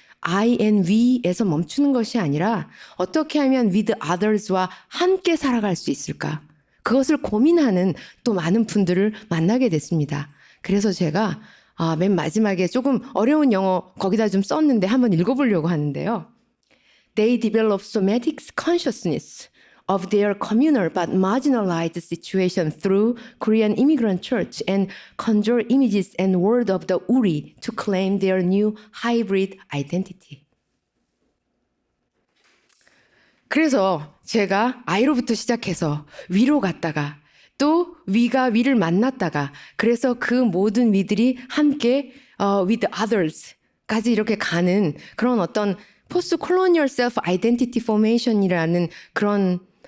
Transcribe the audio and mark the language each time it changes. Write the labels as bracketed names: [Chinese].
[Korean] I and we에서 멈추는 것이 아니라 어떻게 하면 with others 와 함께 살아갈 수 있을까. 그것을 고민하는 또 많은 분들을 만나게 됐습니다. 그래서 제가 맨 마지막에 조금 어려운 영어 거기다 좀 썼는데 한번 읽어보려고 하는데요. [English] They develop somatic consciousness of their communal but marginalized situation through Korean immigrant church and conjure images and word of the uri to claim their new hybrid identity. [Korean] 그래서 제가 I로부터 시작해서 위로 갔다가 또 위가 위를 만났다가 그래서 그 모든 위들이 함께 with others 까지 이렇게 가는 그런 어떤 포스트 콜로니얼 셀프 아이덴티티 포메이션이라는 그런